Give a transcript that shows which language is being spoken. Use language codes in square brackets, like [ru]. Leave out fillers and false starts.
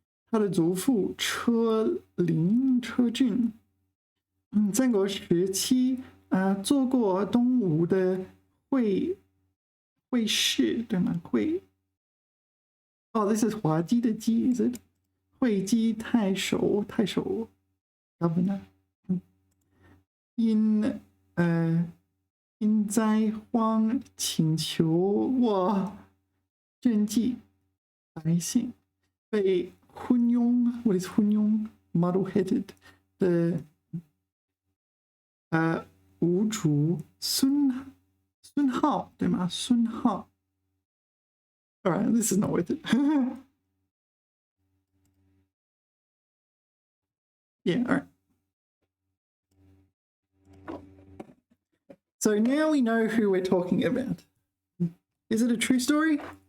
[zh] 他的祖父车林车俊，战国时期做过东吴的会试，对吗？ [en] this is [zh] 滑稽的稽 [en] ，is it？ [zh] 会稽太守 [en] governor， [zh] 因灾荒请求赈济百姓，被昏庸 ， [en] what is [zh] 昏庸 ？ [en] muddle-headed [zh] 的吴主孙浩，对吗？孙浩。 [en] All right, this is not worth it. Yeah, all right. So now we know who we're talking about. Is it a true story?